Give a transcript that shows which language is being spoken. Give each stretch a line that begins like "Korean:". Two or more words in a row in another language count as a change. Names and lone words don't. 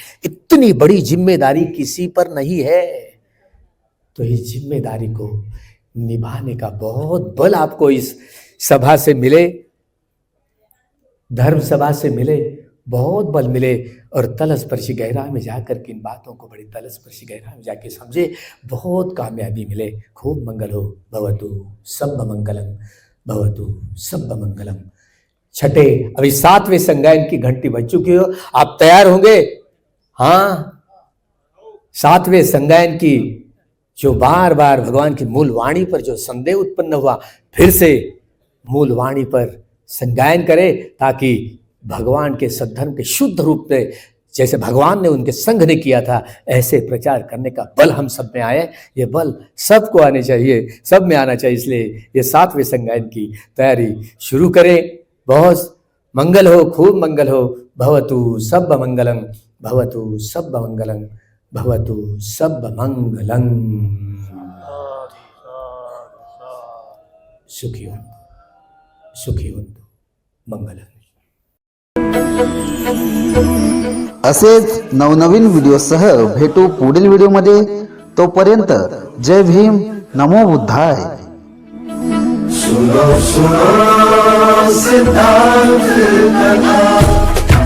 Hindi: इतनी बड़ी जिम्मेदारी किसी पर नहीं है, तो इस जिम्मेदारी को निभाने का बहुत बल आपको इस सभा से मिले, धर्म सभा से मिले, बहुत बल मिले। और तलस्पर्शी गहराई में जाकर के इन बातों को बड़ी तलस्पर्शी गहराई में जाके समझे, बहुत कामयाबी मिले। खूब मंगल हो।
Pali: भवतु सब मंगलम, भवतु सब मंगलम।
Hindi: छठे, अभी 7वें संगायन की घंटी बज चुकी हो, आप तैयार होंगे? हाँ, 7वें संगायन की जो बार बार भगवान की मूल वाणी पर जो संदेह उत्पन्न हुआ, फिर से मूल वाणी पर संगायन करें, ताकि भगवान के सद्धर्म के शुद्ध रूप में जैसे भगवान ने उनके संघ ने किया था, ऐसे प्रचार करने का बल हम सब में आए। ये बल सबको आने चाहिए, सब में आना चाहिए। इसलिए ये 7वें संगायन की तैयारी शुरू करें। बहुत मंगल हो, खूब मंगल हो।
Pali: भवतु सब मंगलम, भवतु सब मंगलम, भवतु सब मंगलम।
Hindi: सुखी हो, सुखी हो, मंगलम।
Marathi: असेच नवनवीन व्हिडिओसह भेटू पुढील व्हिडिओमध्ये. तोपर्यंत जय भीम,
Sanskrit: नमो बुद्धाय.
Hindi: सुनो सुनो सिद्धांत कथा.